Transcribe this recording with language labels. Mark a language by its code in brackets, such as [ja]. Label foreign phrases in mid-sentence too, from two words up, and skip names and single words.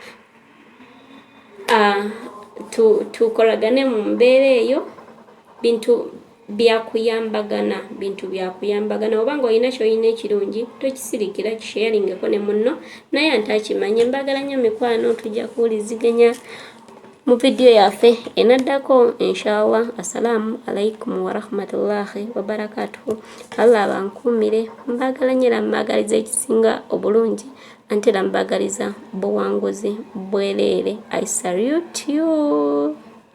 [lg] tukolagane mu mbeera eyo bintu byakuyambagana obanga olina kyolina ekirungi tokisirikira kisharingeko ne munno naye antakimanye. Mbagala nnyo mikwano tujja kuwuliziganya mu video yaffe enaddako inshallah. [ar] السلام عليكم ورحمة الله وبركاته. [lg] Allah abankuumire. Mbagala nnyo era mbagaliza ekisinga obulungi ante era mbagaliza buwanguzi bwereere. [en] I salute you.